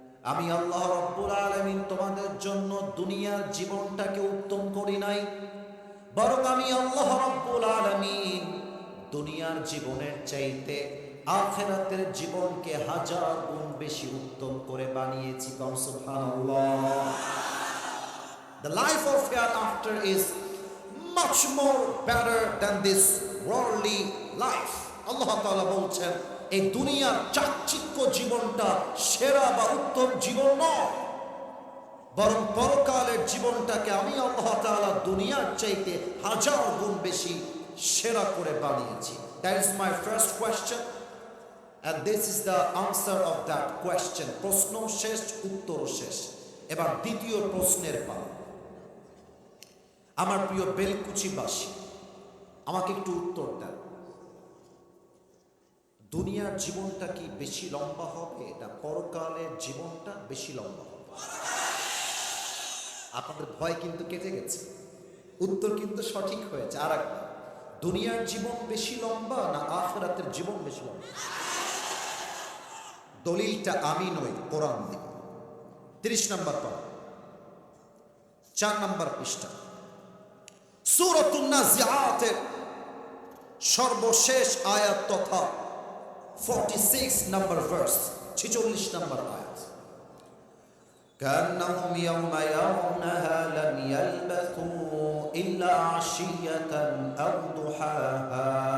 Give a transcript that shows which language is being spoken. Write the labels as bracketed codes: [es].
[bn] আমি আল্লাহ রাব্বুল আলামিন তোমাদের জন্য দুনিয়ার জীবনটাকে উত্তম করি নাই, বরং আমি আল্লাহ রাব্বুল আলামিন দুনিয়ার জীবনের চাইতে আখিরাতের জীবনকে 1000 গুণ বেশি উত্তম করে বানিয়েছি। সুবহানাল্লাহ। [en] The life of hereafter is much more better than this worldly life. [bn] আল্লাহ তাআলা বলছেন, এই দুনিয়ার চাকচিক্য জীবনটা সেরা বা উত্তম জীবন নয়, বরং পরকালের জীবনটাকে আমি আল্লাহ তাআলা দুনিয়ার চাইতে 1000 গুণ বেশি সেরা করে বানিয়েছি। [en] That is my first question and this is the answer of that question. [bn] প্রশ্ন শেষ, উত্তর শেষ। এবার দ্বিতীয় প্রশ্নের পালা। আমার প্রিয় বেলকুচিবাসী, আমাকে একটু উত্তর দেন, দুনিয়ার জীবনটা কি বেশি লম্বা হবে না পরকালের জীবনটা বেশি লম্বা হবে? আপনাদের ভয় কিন্তু কেটে গেছে, উত্তর কিন্তু সঠিক হয়েছে। আর একবার, দুনিয়ার জীবন বেশি লম্বা না আখিরাতের জীবন বেশি লম্বা? দলিলটা আমি নই, কোরআন দিই। 30 নম্বর পারা, 4 নম্বর পৃষ্ঠা, সূরাতুন নাজিআত সর্বশেষ আয়াত তথা 46 নম্বর ভার্স, 46 নম্বর আয়াত। [ar] كأنهم يوم يرونها لم يلبثوا إلا عشية أو ضحاها।